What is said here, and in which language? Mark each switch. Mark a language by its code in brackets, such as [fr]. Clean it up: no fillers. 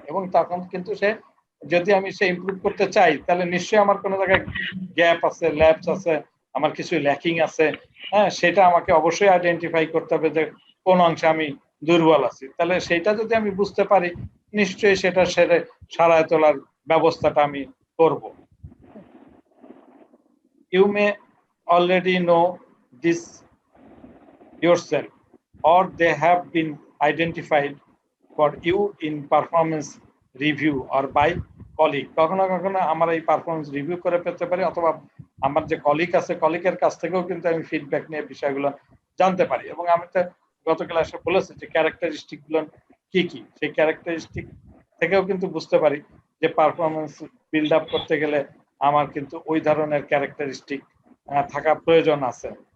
[bn] এবং তখন কিন্তু যদি আমি ইমপ্রুভ করতে চাই, তাহলে নিশ্চয়ই আমার কোনো জায়গায় গ্যাপ আছে, ল্যাপস আছে, আমার কিছু ল্যাকিং আছে। সেটা আমাকে অবশ্যই আইডেন্টিফাই করতে হবে যে কোন অংশে আমি দুর্বল আছি। তাহলে সেটা যদি আমি বুঝতে পারি, নিশ্চয়ই সেটা সারায় তোলার ব্যবস্থাটা আমি করব। [en] You may already know this yourself, or they have been identified for you in performance review or by colleague. [bn] কখনো কখনো আমার এই পারফরমেন্স রিভিউ করে পেতে পারি, অথবা আমার যে কলিগ আছে কলিগের কাছ থেকেও কিন্তু আমি ফিডব্যাক নিয়ে বিষয়গুলো জানতে পারি। এবং আমি তো গত ক্লাসে বলেছি যে ক্যারেক্টারিস্টিক গুলো কি কি, সেই ক্যারেক্টারিস্টিক থেকেও কিন্তু বুঝতে পারি যে পারফরমেন্স বিল্ড আপ করতে গেলে আমার কিন্তু ওই ধরনের ক্যারেক্টারিস্টিক থাকা প্রয়োজন আছে।